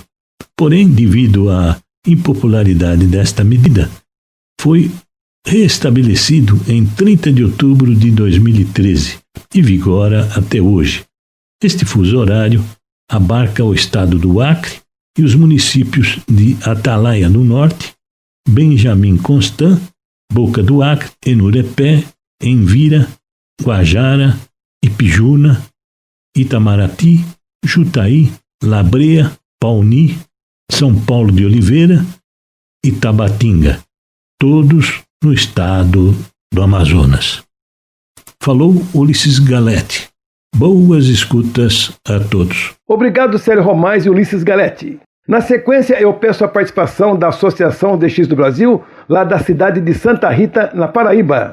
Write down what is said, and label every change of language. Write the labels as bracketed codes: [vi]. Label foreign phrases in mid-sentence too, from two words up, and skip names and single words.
[pt] Porém, devido à impopularidade desta medida, foi reestabelecido em 30 de outubro de 2013 e vigora até hoje. Este fuso horário abarca o estado do Acre e os municípios de Atalaia no norte, Benjamin Constant, Boca do Acre, Enurepé, Envira, Guajara, Ipijuna, Itamarati, Jutaí, Labrea, Pauni, São Paulo de Oliveira e Tabatinga, todos no estado do Amazonas. Falou Ulisses Galete. Boas escutas a todos. Obrigado, Célio Romais e Ulisses Galete. Na sequência, eu peço a participação da Associação DX do Brasil, lá da cidade de Santa Rita, na Paraíba.